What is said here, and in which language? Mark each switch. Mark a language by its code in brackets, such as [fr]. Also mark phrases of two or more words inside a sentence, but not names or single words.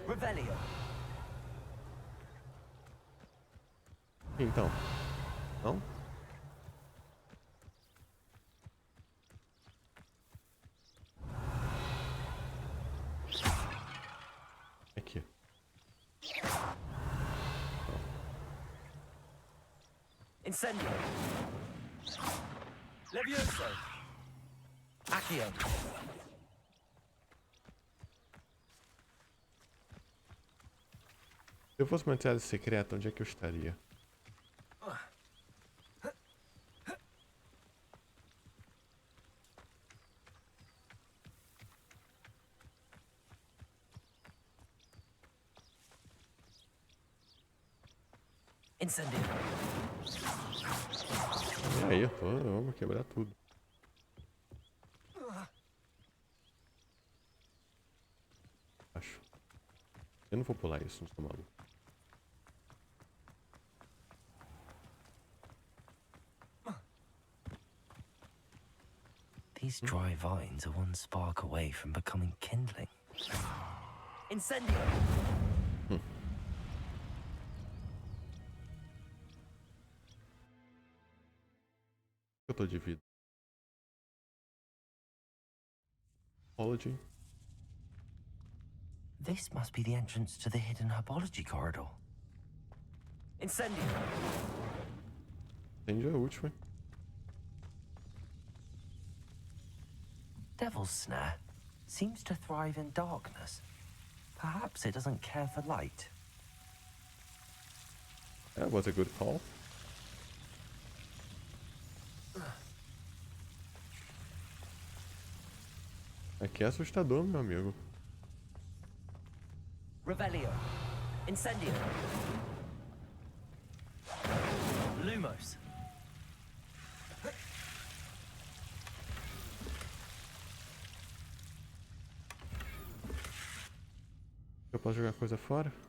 [pt] Revelio. Então. Não? Aqui. Incendio. Levioso. Accio. Se eu fosse uma entrada secreta, onde é que eu estaria? Incendio. E aí, vamos quebrar tudo. Acho. Eu não vou pular isso, não tô maluco. [en] These dry vines are one spark away from becoming kindling. [pt] Incendio. Eu tô de vida. [en] Apology. This must be the entrance to the hidden herbology corridor. [pt] Incendio. Entendi a última. [en] Devil's Snare seems to thrive in darkness. Perhaps it doesn't care for light. That was a good call. [pt] Aqui é assustador, meu amigo. Revelio. Incendio. Lumos. Eu posso jogar coisa fora?